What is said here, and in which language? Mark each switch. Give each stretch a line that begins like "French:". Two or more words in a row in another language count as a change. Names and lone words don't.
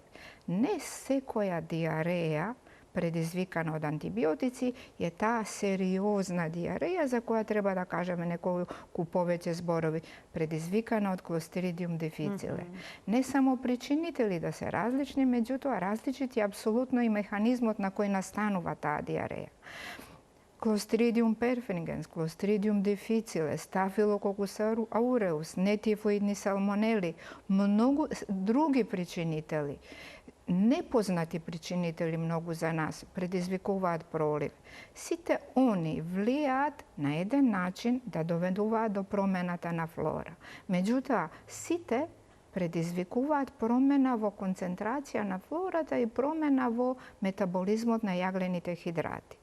Macedonian: Не секоја диареја предизвикана од антибиотици е таа сериозна диареја за која треба да кажеме неколку повеќе зборови, предизвикана од Clostridium difficile. Не само причинители да се различни, меѓутоа различити апсолутно и механизмот на кој настанува таа диареја. Clostridium perfringens, Clostridium difficile, Staphylococcus aureus, нетифоидни салмонели, многу други причинители, непознати причинители многу за нас, предизвикуваат пролив. Сите они влијаат на еден начин да доведуваат до промената на флора. Меѓутоа, сите предизвикуваат промена во концентрација на флората и промена во метаболизмот на јаглените хидрати.